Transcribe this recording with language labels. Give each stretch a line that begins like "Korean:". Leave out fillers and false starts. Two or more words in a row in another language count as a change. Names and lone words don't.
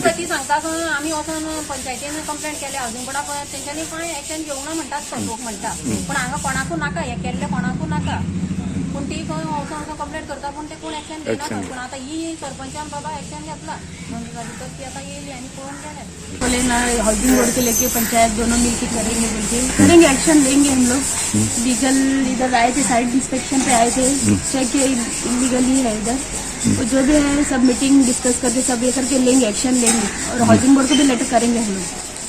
Konkani: ती सांगता आमी वचून पंचायतीन कंप्लेंट केले हावजिंग बोर्डाक तेंच्यांनी कांय एक्शन घेवंक ना म्हणटात तो लोक म्हणटा पूण हांगा कोणाकू नाका हे केल्ले कोणाकू नाका पूण ती खंय वचून कंप्लेंट करता पूण ते कोण एक्शन घेयना पूण आतां ही सरपंचान बाबा एक्शन घेतला 2 दिसां भितर ती आतां येयली आनी पळोवन गेले
Hindi: बोले ना
English: housing board
Hindi: के लेके पंचायत दोनों मिलकर करेंगे बोलते करेंगे एक्शन लेंगे हम लोग लीगल इधर आए थे
English: site inspection
Hindi: पे आए थे
English: check illegally
Hindi: है इधर तो जो भी है सब
English: meeting discuss
Hindi: करके सब ये करके लेंगे एक्शन लेंगे और
English: housing board
Hindi: को भी लेटर करेंगे हम लोग.